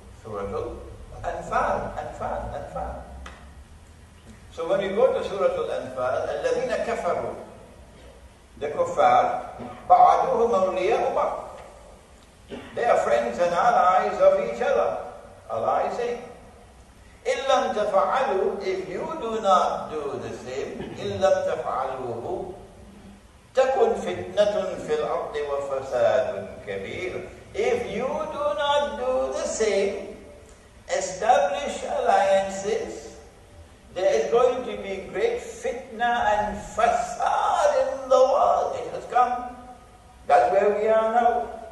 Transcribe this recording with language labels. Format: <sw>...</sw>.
<en>Surah Al-Anfal. So when you go to Surah Al-Anfal,</en> <ar>الَّذِينَ كَفَرُوا,</ar> <en>the kuffar,</en> <ar>بَعَدُوهُمْ أَوْلِيَاءُ بَعْضٍ.</ar> <en>They are friends and allies of each other. Allah is saying,</en> <ar>إِن لَمْ تَفْعَلُوا,</ar> <en>if you do not do the same,</en> <ar>إِن لَمْ تَفْعَلُوهُ تَكُنْ فِتْنَةٌ فِي الْأَرْضِ وَفَسَادٌ كَبِيرٌ.</ar> <en>If you do not do the same, establish alliances, there is going to be great fitna and fasad in the world. It has come. That's where we are now.</en>